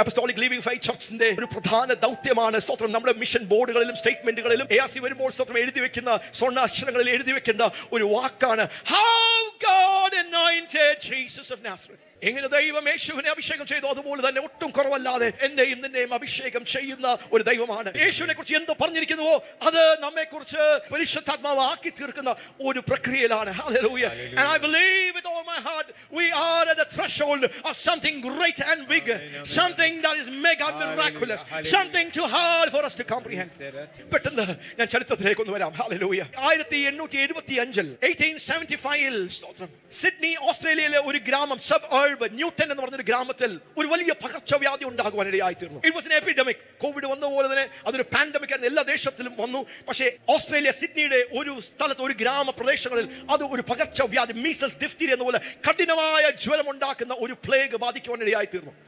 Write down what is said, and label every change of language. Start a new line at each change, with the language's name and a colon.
Malayalam: Apostolic Living Faith Churchന്റെ ഒരു പ്രധാന ദൗത്യമാണ് സ്തോത്രം നമ്മുടെ മിഷൻ ബോർഡുകളിലും സ്റ്റേറ്റ്മെന്റുകളിലും ARC വരുമ്പോൾ സ്തോത്രം എഴുതി വെക്കുന്ന സ്വർണ്ണ അക്ഷരങ്ങളിൽ എഴുതി വെക്കുന്ന ഒരു വാക്കാണ്
English: how God anointed Jesus of Nazareth.
Malayalam: എങ്ങനെ ദൈവം യേശുവിനെ അഭിഷേകം ചെയ്തു അതുപോലെ തന്നെ ഒട്ടും കുറവല്ലാതെ എന്നെയും നിന്നെയും അഭിഷേകം ചെയ്യുന്ന ഒരു ദൈവമാണ്. യേശുവിനെ കുറിച്ച് എന്ത് പറഞ്ഞിരിക്കുന്നുവോ അത് നമ്മെ കുറിച്ച് പരിശുദ്ധാത്മാവ് ആക്കി തീർക്കുന്ന ഒരു പ്രക്രിയയിലാണ്.
English: Hallelujah. And I believe with all my heart we are at the threshold of something great and big, something that is mega miraculous, something too hard for us to comprehend.
Malayalam: പെട്ടെന്ന് ഞാൻ ചരിത്രത്തിലേക്ക് ഒന്ന് വരാം. Hallelujah. 1875 1875 സ്തോത്രം Sydney ഓസ്ട്രേലിയയിലെ ഒരു ഗ്രാമം newton എന്ന് പറഞ്ഞൊരു ഗ്രാമത്തിൽ ഒരു വലിയ പകർച്ചവ്യാധി ഉണ്ടാകുവാനിടയായി തീർന്നു.
English: It was an epidemic.
Malayalam: Covid വന്ന പോലെ തന്നെ അതൊരു പാൻഡമിക് ആയിരുന്നു, എല്ലാ ദേശത്തിലും വന്നു. പക്ഷേ ഓസ്ട്രേലിയ സിഡ്നിയുടെ ഒരു സ്ഥലത്ത് ഒരു ഗ്രാമപ്രദേശങ്ങളിൽ അത് ഒരു പകർച്ചവ്യാധി മീസൽസ് ഡിഫ്തീരിയ എന്ന പോലെ കഠിനമായ ജ്വരം ഉണ്ടാക്കുന്ന ഒരു പ്ലേഗ് ബാധിക്കുവാനിടയായി തീർന്നു.